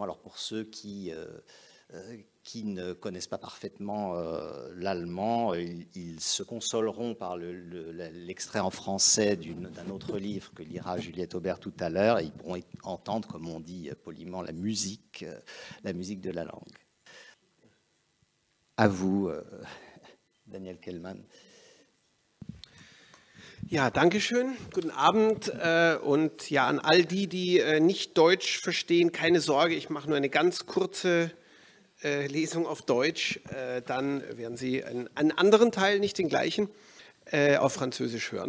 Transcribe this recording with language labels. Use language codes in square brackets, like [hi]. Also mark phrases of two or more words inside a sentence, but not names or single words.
[fr] Alors pour ceux qui ne connaissent pas parfaitement l'allemand, ils se consoleront par l'extrait en français d'un autre livre que lira Juliette Aubert tout à l'heure, et ils pourront entendre, comme on dit poliment, la musique de la langue. À vous, Daniel Kehlmann. [de] Ja, danke schön. Guten Abend und ja, an all die nicht Deutsch verstehen, keine Sorge, ich mache nur eine ganz kurze Lesung auf Deutsch, dann werden Sie einen anderen Teil, nicht den gleichen, auf Französisch hören.